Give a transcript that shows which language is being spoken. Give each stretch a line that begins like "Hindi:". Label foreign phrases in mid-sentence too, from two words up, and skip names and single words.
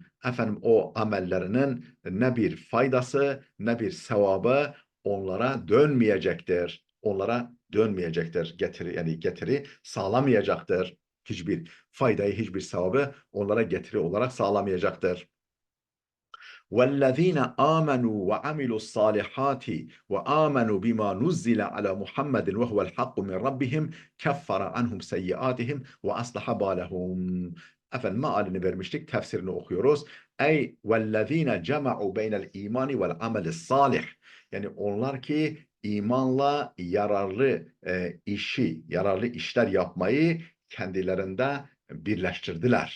Turkish: Efendim o amellerinin ne bir faydası ne bir sevabı onlara dönmeyecektir. Onlara dönmeyecektir. Getiri sağlamayacaktır. Hiçbir faydayı, hiçbir sevabı onlara getiri olarak sağlamayacaktır.
Arabic: وَالَّذ۪ينَ آمَنُوا وَعَمِلُوا الصَّالِحَاتِ وَآمَنُوا بِمَا نُزِّلَ عَلَى مُحَمَّدٍ وَهُوَ الْحَقُّ مِنْ رَبِّهِمْ كَفَّرَ عَنْهُمْ سَيِّئَاتِهِمْ وَأَصْلَحَ بَالَهُمْ.
Turkish: Efendim mealini vermiştik, tefsirini okuyoruz.
Arabic: أي والذين جمعوا بين الإيمان والعمل الصالح.
Turkish: Yani onlar ki imanla yararlı işler yapmayı kendilerinde birleştirdiler.